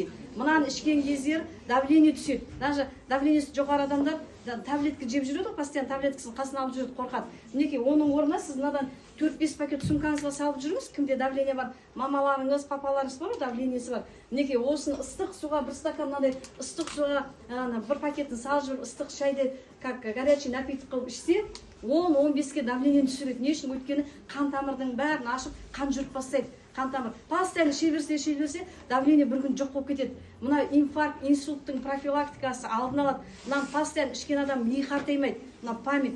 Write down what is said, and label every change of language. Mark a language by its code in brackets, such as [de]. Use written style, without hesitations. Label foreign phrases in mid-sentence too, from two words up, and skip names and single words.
[kk] Мынаны ішкен кездер давление түседі. Даже давлениесі жоғары адамдар таблетка жеп жүреді, постоянно таблеткасын қасына алып жүреді, қорқады. Мінекей оның орнына сіз мынадан 4-5 пакет сумкаңызға салып жүріңіз, кімде давление бар, мамаларыңыз, папаларыңыз бар, давлениесі бар. Мінекей осыны ыстық суға, бір стакан мынадай ыстық суға бір пакетін салып жүріп, ыстық шайды [ru] как горячий напиток [kk] қылып ішсе, 10-15-ке давление түсіреді. Не үшін? Өйткені қан тамырдың бәрін ашып, қан жүріп бастайды. Қан тамыр постоянно іше берсе, давление бір күн жоқ болып кетеді. Мына инфаркт, инсульттың профилактикасы алдын алады. Мына постоянно ішкен адам ми қартаймайды, мына память.